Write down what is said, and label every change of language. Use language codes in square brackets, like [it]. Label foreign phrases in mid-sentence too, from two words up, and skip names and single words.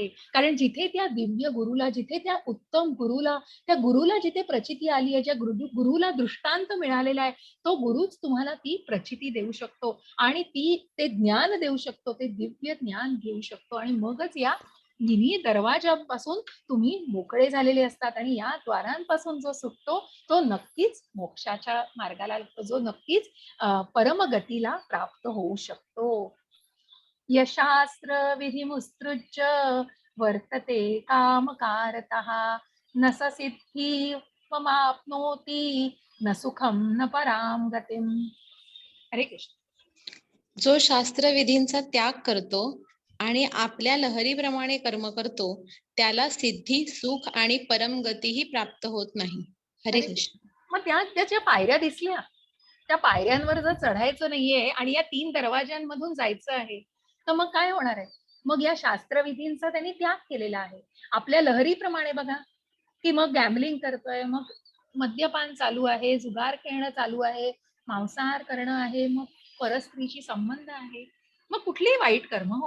[mr] कारण जिथे त्या दिव्य गुरुला, जिथे त्या उत्तम गुरुला, त्या गुरुला जिथे प्रचिती आली आहे, ज्या गुरुला दृष्टांत मिळालेला आहे, तो गुरुच तुम्हाला ती प्रचिती देऊ शकतो आणि ते ज्ञान देऊ शकतो, ते दिव्य ज्ञान घेऊ शकतो आणि मगच या तिन्ही दरवाजापासून तुम्ही मोकळे झालेले असतात आणि या द्वारांपासून जो सुटतो तो नक्कीच मोक्षाच्या मार्गाला लागतो, जो नक्कीच परमगतीला प्राप्त होऊ शकतो. [sa] यशास्त्र विधिमुत्सृज्य वर्तते कामकारतः न स सिद्धिमाप्नोति न सुखम न पराम गतिम. [mr] हरे कृष्ण. जो शास्त्र विधींचा त्याग करतो आणि आपल्या लहरीप्रमाणे कर्म करतो, त्याला सिद्धी, सुख आणि परमगतीही प्राप्त होत नाही. हरे कृष्ण. मग त्याच्या पायऱ्या दिसल्या, त्या पायऱ्यांवर जर चढायचं नाहीये आणि या 3 दरवाज्यांमधून जायचं आहे, तर मग काय होणार आहे? मग या शास्त्रविधींचा त्यांनी त्याग केलेला आहे. आपल्या लहरीप्रमाणे बघा, की मग गॅम्बलिंग करतोय, मग मद्यपान चालू आहे, जुगार खेळणं चालू आहे, मांसाहार करणं आहे, मग परस्त्रीशी संबंध आहे, मग कुठलीही वाईट कर्म हो.